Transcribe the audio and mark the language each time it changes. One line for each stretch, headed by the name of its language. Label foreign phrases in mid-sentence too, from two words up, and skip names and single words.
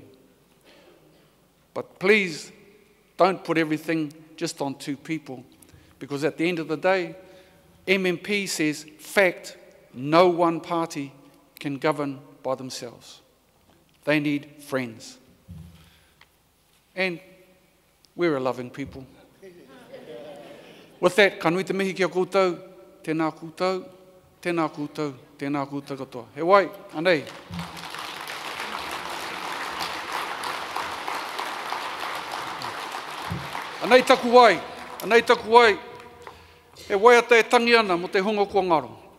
English: But please don't put everything just on 2 people, because at the end of the day, MMP says, fact, no one party can govern by themselves. They need friends. And we're a loving people. With that,
Māori: ka nui te mihi kia koutou, tēnā koutou, tēnā koutou, tēnā koutou katoa. He wai, anei. Anei taku wai, anei taku wai. He wai ata e tangi ana mo te hongo kua ngaro.